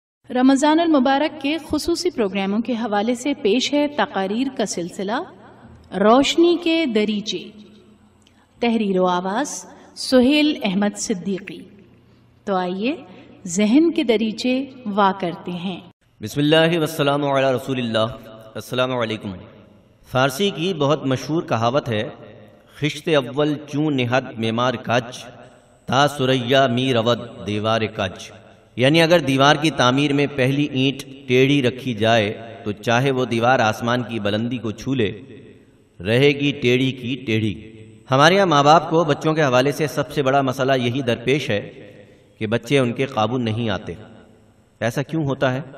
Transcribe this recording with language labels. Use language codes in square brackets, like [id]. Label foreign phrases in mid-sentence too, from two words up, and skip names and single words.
[ur] رمضان المبارک کے خصوصی پروگراموں کے حوالے سے پیش ہے تقاریر کا سلسلہ روشنی کے دریچے، تحریر و آواز سہیل احمد صدیقی۔ تو آئیے ذہن کے دریچے وا کرتے ہیں۔ [ar] بسم اللہ والسلام علی رسول اللہ۔ السلام علیکم۔ [ur] فارسی کی بہت مشہور کہاوت ہے، [fa] خشت اول چون نہد معمار کج، تا سریا می رود دیوار کج، [ur] یعنی اگر دیوار کی تعمیر میں پہلی اینٹ ٹیڑھی رکھی جائے تو چاہے وہ دیوار آسمان کی بلندی کو چھو لے، رہے گی ٹیڑھی کی ٹیڑھی۔ ہمارے یہاں ماں باپ کو بچوں کے حوالے سے سب سے بڑا مسئلہ یہی درپیش ہے کہ بچے ان کے قابو نہیں آتے۔ ایسا کیوں ہوتا ہے؟